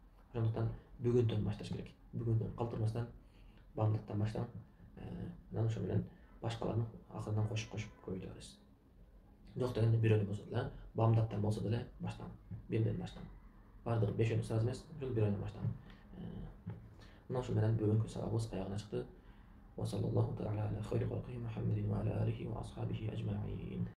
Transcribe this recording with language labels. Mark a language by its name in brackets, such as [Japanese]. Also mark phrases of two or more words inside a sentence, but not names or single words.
[Kyrgyz] Ошондуктан бүгүндөн башташ керек. Бүгүндөн калтырбастан, бамдаттан баштап, анан ошо менен башкалардын акырынан кошуп көбөйтө бересиз. Жок дегенде бирөөнү болсо деле, бамдаттан болсо деле баштан, бирден баштан. Бардыгы 5-өөнү сразу эмес, ошол бирөөнү баштан. Мына ошол менен бүгүнкү сабагыбыз аягына чыкты. [Arabic] وصلى الله تعالى على خير خلقه محمد وعلى آله وأصحابه أجمعين.